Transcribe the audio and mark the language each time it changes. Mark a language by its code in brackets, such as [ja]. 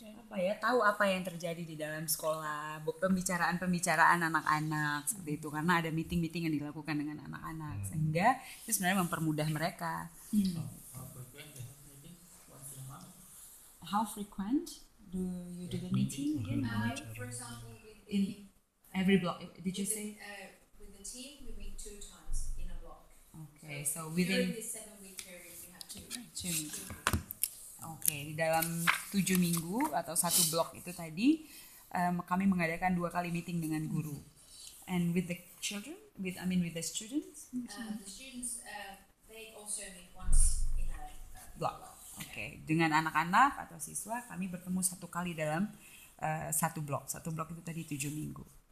[id] Apa ya, tahu apa yang terjadi di dalam sekolah, pembicaraan anak-anak seperti itu, karena ada meeting-meeting yang dilakukan dengan anak-anak, sehingga itu sebenarnya mempermudah mereka. [en] How frequent do you do the meeting again? For example, with In every block, did you say? with the team, we meet 2 times in a block. Okay, so During within this 7-week period, we have 2. [id] 2 minggu. Oke, di dalam 7 minggu atau 1 blok itu tadi kami mengadakan 2 kali meeting dengan guru. [en] And with the children, with the students, The students, they also meet once in a block. [id] Oke, dengan anak-anak atau siswa kami bertemu 1 kali dalam 1 blok. 1 blok itu tadi 7 minggu.